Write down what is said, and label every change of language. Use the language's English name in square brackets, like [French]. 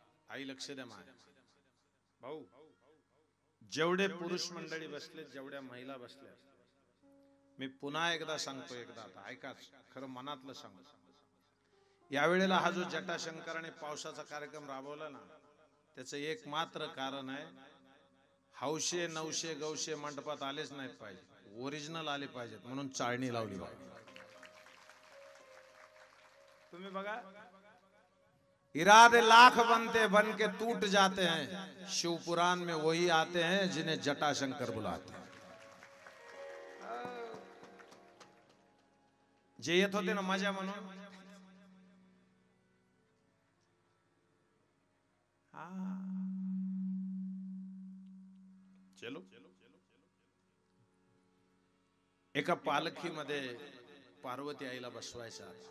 [Marathi] आई लक्ष द्या माझ्या भाऊ जेवढे पुरुष मंडळी बसले जेवढ्या महिला बसल्या मी पुन्हा एकदा सांगतो एकदा आता ऐकाच खरं मनातलं सांगतो यावेळेला हा जो जटाशंकराने पावसाचा कार्यक्रम राबवला ना, त्याचं एक मात्र कारण आहे, हौशे नवशे गौशे मंडपात आलेच नाहीत पाहिजे, ओरिजिनल आले पाहिजेत म्हणून चाळणी लावली पाहिजे. तुम्ही बघा, [Hindi] इरादे लाख बनते बन के टूट जाते हैं, शिवपुराण में वही आते हैं जिन्हें जटाशंकर बुलाते हैं. [Marathi] जे येत होते ना मजा म्हणून, चलो एका पालखीमध्ये पार्वती आईला बसवायचा.